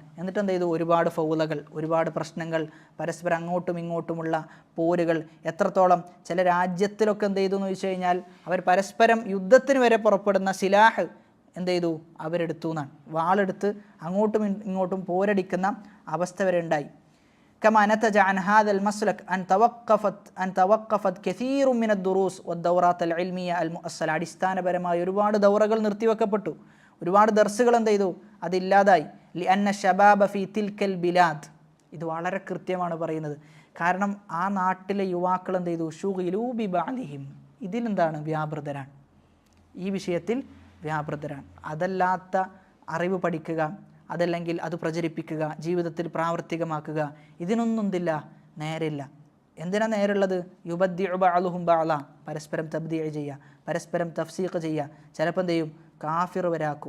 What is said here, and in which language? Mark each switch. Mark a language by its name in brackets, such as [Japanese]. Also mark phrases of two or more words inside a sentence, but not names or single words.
[Malayalam] എന്നിട്ട് എന്ത് ചെയ്തു, ഒരുപാട് ഫൗളകൾ, ഒരുപാട് പ്രശ്നങ്ങൾ, പരസ്പരം അങ്ങോട്ടും ഇങ്ങോട്ടുമുള്ള പോരുകൾ, എത്രത്തോളം ചില രാജ്യത്തിലൊക്കെ എന്ത് ചെയ്തു എന്ന് ചോദിച്ചു കഴിഞ്ഞാൽ അവർ പരസ്പരം യുദ്ധത്തിന് വരെ പുറപ്പെടുന്ന സിലാഹ് എന്ത് ചെയ്തു, അവരെടുത്തു എന്നാണ്. വാളെടുത്ത് അങ്ങോട്ടും ഇങ്ങോട്ടും പോരടിക്കുന്ന അവസ്ഥ വരെ ഉണ്ടായി. [Arabic] كما نتج عن هذا المسلك أن توقفت كثير من الدروس والدورات العلمية المؤصلة. [Malayalam] അടിസ്ഥാനപരമായ ഒരുപാട് ദൗറകൾ നിർത്തിവെക്കപ്പെട്ടു, ഒരുപാട് ദർസുകൾ എന്ത് ചെയ്തു, അതില്ലാതായി. [Arabic] لأن الشباب في تلك البلاد, [Malayalam] ഇത് വളരെ കൃത്യമാണ് പറയുന്നത്. കാരണം ആ നാട്ടിലെ യുവാക്കൾ എന്ത് ചെയ്തു, [Arabic] شغلوا ببعضهم, [Malayalam] ഇതിലെന്താണ് വ്യാപൃതരാണ്, ഈ വിഷയത്തിൽ വ്യാപൃതരാണ്. അതല്ലാത്ത അറിവ് പഠിക്കുക, അതല്ലെങ്കിൽ അത് പ്രചരിപ്പിക്കുക, ജീവിതത്തിൽ പ്രാവർത്തികമാക്കുക, ഇതിനൊന്നും എന്തില്ല, നേരില്ല. എന്തിനാ നേരുള്ളത്, [Arabic] يبدع بعضهم بعضا, [Malayalam] പരസ്പരം തബ്ദീഅ് ചെയ്യുക, പരസ്പരം തഫ്സീഖ് ചെയ്യുക, ചിലപ്പോൾ എന്ത് ചെയ്യും, കാഫിർ വരാക്കും.